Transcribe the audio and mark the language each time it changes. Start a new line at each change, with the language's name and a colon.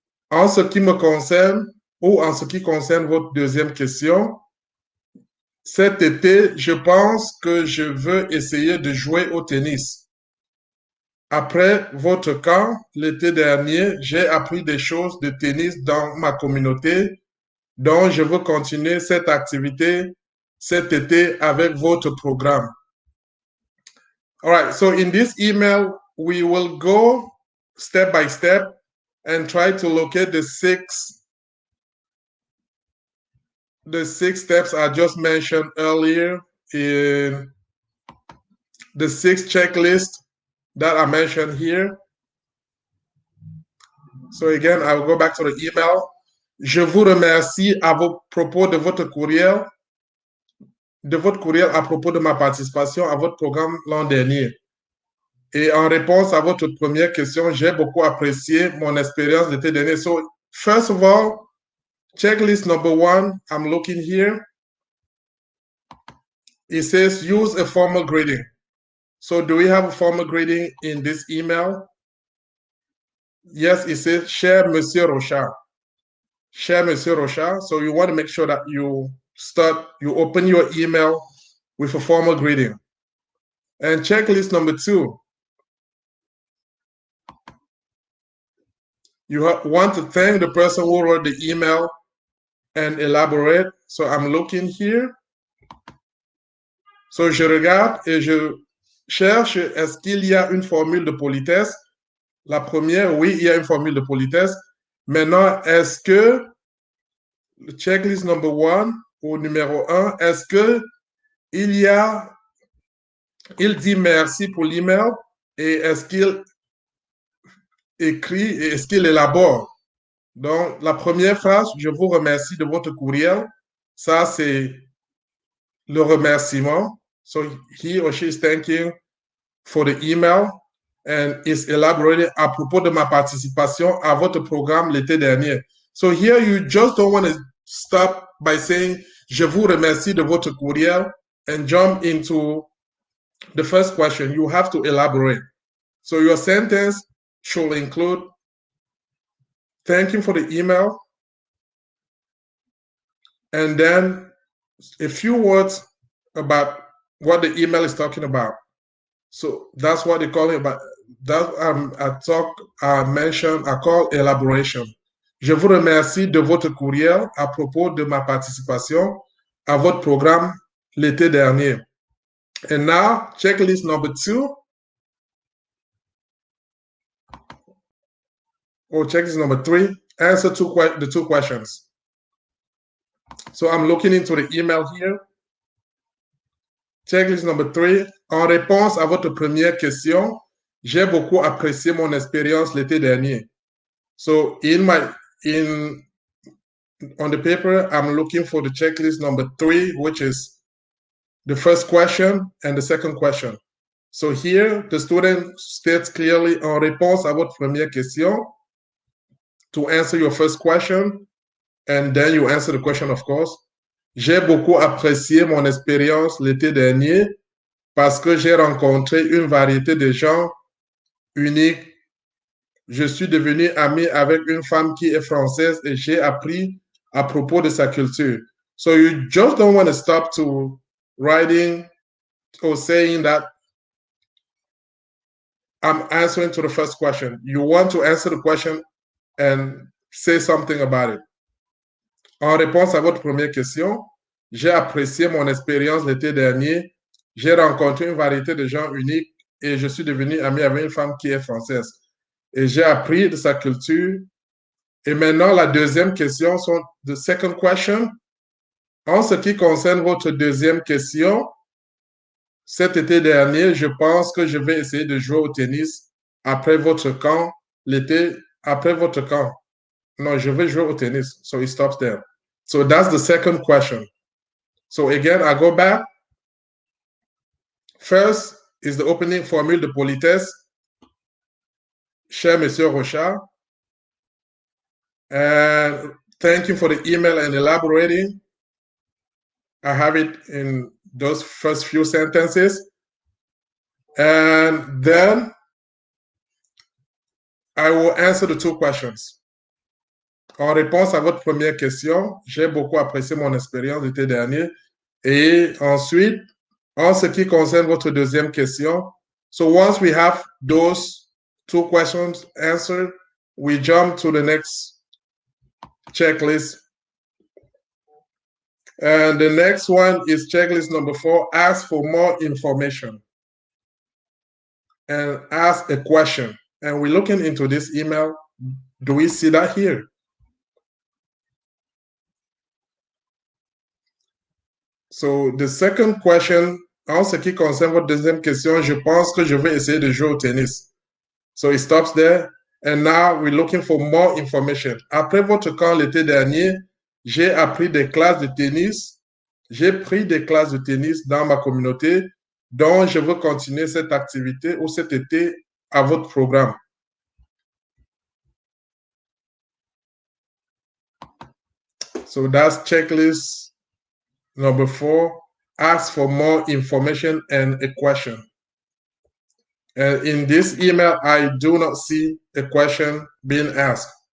French: En ce qui me concerne, ou en ce qui concerne votre deuxième question, cet été, je pense que je veux essayer de jouer au tennis. Après votre camp, l'été dernier, j'ai appris des choses de tennis dans ma communauté, donc je veux continuer cette activité cet été avec votre programme.
English: All right, so in this email, we will go step by step and try to locate the six steps I just mentioned earlier in the 6 checklists that I mentioned here. So again, I will go back to the email.
French: Je vous remercie à propos de votre courriel à propos de ma participation à votre programme l'an dernier. Et en réponse à votre première question, j'ai beaucoup apprécié mon expérience l'été dernier.
English: So first of all, checklist number 1, I'm looking here. It says use a formal grading. So do we have a formal grading in this email? Yes, it says
French: cher Monsieur Rochard. Cher Monsieur Rochard.
English: So you want to make sure that you open your email with a formal greeting. And checklist number 2, you want to thank the person who wrote the email and elaborate. So I'm looking here.
French: So je regarde et je cherche, est-ce qu'il y a une formule de politesse? La première, oui, il y a une formule de politesse. Maintenant, est-ce que,
English: checklist number 1,
French: au numéro 1, est-ce que il dit merci pour l'email et est-ce qu'il écrit et est-ce qu'il élabore? Donc, la première phrase, je vous remercie de votre courriel. Ça, c'est le remerciement.
English: So, he or she is thanking for the email. and is elaborated
French: à propos de ma participation à votre programme l'été dernier.
English: So here you just don't want to stop by saying
French: je vous remercie de votre courriel
English: and jump into the first question. You have to elaborate. So your sentence should include thank you for the email, and then a few words about what the email is talking about. So that's what they call it. About that I call elaboration.
French: Je vous remercie de votre courriel à propos de ma participation à votre programme l'été dernier.
English: And now, checklist number 2. Or checklist number 3. Answer the two questions. So I'm looking into the email here. Checklist number 3.
French: En réponse à votre première question, j'ai beaucoup apprécié mon expérience l'été dernier.
English: So on the paper, I'm looking for the checklist number 3, which is the first question and the second question. So here, the student states clearly
French: en réponse à votre première question
English: to answer your first question, and then you answer the question, of course.
French: J'ai beaucoup apprécié mon expérience l'été dernier parce que j'ai rencontré une variété de gens uniques. Je suis devenu ami avec une femme qui est française et j'ai appris à propos de sa culture.
English: So you just don't want to stop to writing or saying that I'm answering to the first question. You want to answer the question and say something about it.
French: En réponse à votre première question, j'ai apprécié mon expérience l'été dernier. J'ai rencontré une variété de gens uniques et je suis devenu ami avec une femme qui est française. Et j'ai appris de sa culture. Et maintenant, la deuxième question,
English: the second question.
French: En ce qui concerne votre deuxième question, cet été dernier, je pense que je vais essayer de jouer au tennis après votre camp, l'été, après votre camp. No, je vais jouer au tennis.
English: So it stops there. So that's the second question. So again, I go back. First is the opening
French: formule de politesse. Cher Monsieur Rochard.
English: And thank you for the email and elaborating. I have it in those first few sentences. And then I will answer the two questions.
French: En réponse à votre première question, j'ai beaucoup apprécié mon expérience l'été dernier. Et ensuite, en ce qui concerne votre deuxième question,
English: so once we have those two questions answered, we jump to the next checklist. And the next one is checklist number 4, ask for more information and ask a question. And we're looking into this email. Do we see that here? So the second question,
French: en ce qui concerne votre deuxième question, je pense que je vais essayer de jouer au tennis.
English: So it stops there. And now we're looking for more information.
French: Après votre camp l'été dernier, j'ai appris des classes de tennis. J'ai pris des classes de tennis dans ma communauté, dont je veux continuer cette activité ou cet été à votre programme.
English: So that's checklist number 4. Ask for more information and a question. And in this email, I do not see a question being asked.